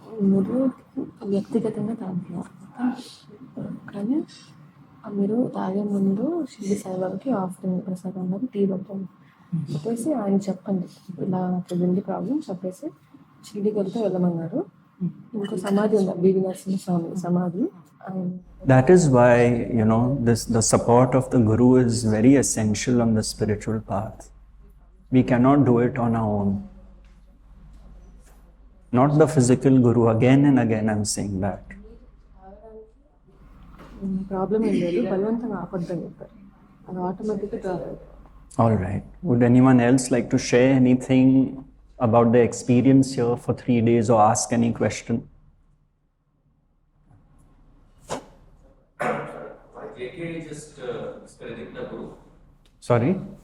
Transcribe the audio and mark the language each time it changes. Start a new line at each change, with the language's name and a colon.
Telugu: మీరు వ్యక్తిగతంగా తాగుతున్నారు కానీ మీరు తాగే ముందు షిరిడి సాయిబాబాకి ఆఫ్టర్నూన్ ప్రసాదంలో టీ పెట్టండి చెప్పేసి ఆయన చెప్పండి ఇలా నాకు ఉంది ప్రాబ్లం చెప్పేసి షిరిడికి వెళ్తే వెళ్ళమన్నారు. ఇంకో సమాధి ఉంది బీవీ నరసింహ స్వామి సమాధి.
English: That is why, the support of the Guru is very essential on the spiritual path. We cannot do it on our own. Not the physical Guru. Again and again I'm saying that.
Telugu: Problem ఏం లేదు, బలవంతంగా ఆపొద్దని చెప్పారు. అది ఆటోమేటిక్గా.
English: All right. Would anyone else like to share anything about the experience here for 3 days or ask any question? JK just discouraging the Guru. Sorry?